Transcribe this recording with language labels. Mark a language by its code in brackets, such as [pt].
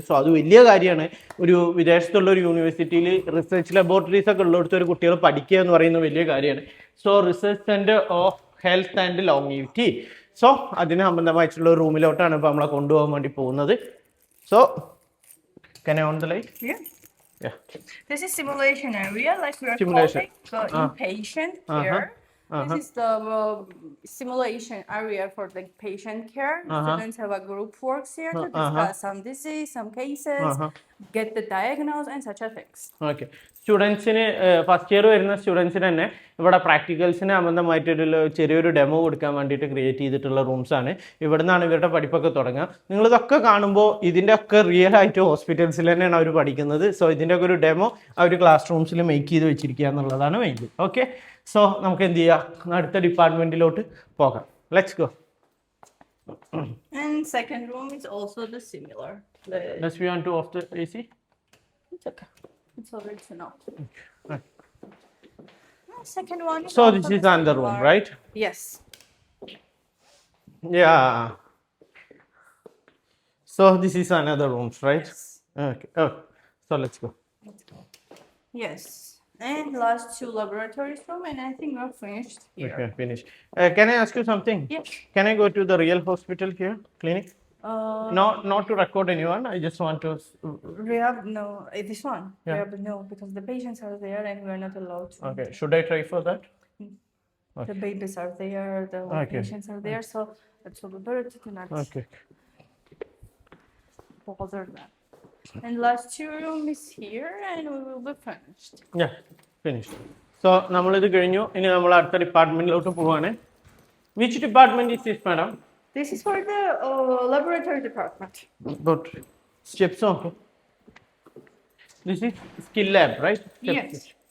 [ml] So അത് വലിയ കാര്യമാണ്. ഒരു വിദേശത്തുള്ള ഒരു യൂണിവേഴ്സിറ്റിയിൽ റിസർച്ച് ലബോറട്ടറീസ് ഒക്കെ ഉള്ളിടത്ത് ഒരു കുട്ടികൾ പഠിക്കുക എന്ന് പറയുന്നത് വലിയ കാര്യമാണ്. So research centre of health and ലോങ്ങിവിറ്റി. So അതിന് സംബന്ധമായിട്ടുള്ള റൂമിലോട്ടാണ് ഇപ്പോൾ നമ്മളെ കൊണ്ടുപോകാൻ വേണ്ടി പോകുന്നത്. [en] So can I on the light? Yeah. This is simulation area, like we are Simulation. calling the inpatient care. This is the simulation area for the patient care. Students have a group works here to discuss some disease, some cases, get the diagnosis and such a things. Okay. [ml] സ്റ്റുഡൻസിന് first year വരുന്ന സ്റ്റുഡൻസിന് തന്നെ ഇവിടെ പ്രാക്ടിക്കൽസിന് സംബന്ധമായിട്ടൊരു ചെറിയൊരു demo കൊടുക്കാൻ വേണ്ടിയിട്ട് create ചെയ്തിട്ടുള്ള റൂംസാണ്. ഇവിടെ നിന്നാണ് ഇവരുടെ പഠിപ്പൊക്കെ തുടങ്ങുക. നിങ്ങളിതൊക്കെ കാണുമ്പോൾ ഇതിൻ്റെ ഒക്കെ റിയൽ ആയിട്ട് ഹോസ്പിറ്റൽസിൽ തന്നെയാണ് അവർ പഠിക്കുന്നത്. സോ ഇതിൻ്റെ ഒക്കെ ഒരു ഡെമോ അവർ ക്ലാസ് റൂംസിൽ മേക്ക് ചെയ്ത് വെച്ചിരിക്കുക എന്നുള്ളതാണ് മെയിൻ. ഓക്കെ, സോ നമുക്ക് എന്ത് ചെയ്യാം, അടുത്ത ഡിപ്പാർട്ട്മെൻറ്റിലോട്ട് പോകാം. [en] Let's go. And second room is also the similar. Let's be on to off the AC. It's okay. It's already enough. Second one. Is So also this is the another room, similar. right? Yes. Yeah. So this is another rooms, right? Yes. Okay. Oh, so let's go. Yes. And last two laboratories room, and I think we're finished here. Okay, finish. Can I ask you something? Yes. Can I go to the real hospital here, clinic? Not to record anyone. I just want to. Rehab, no. This one. Yeah. Rehab, no, because the patients are there and we're not allowed to. Okay. Should I try for that? The babies are there, the Okay. patients are there, so it's a better to not Okay. bother them. And last two room is here, and we will be finished. Yeah, finished. [ml] So നമ്മളിത് കഴിഞ്ഞു. ഇനി നമ്മൾ അടുത്ത ഡിപ്പാർട്ട്മെന്റിലോട്ട് പോവാണ്. [en] Which department is this, madam? This is for the laboratory department. But steps okay. This is skill lab, right? Steps. Yes.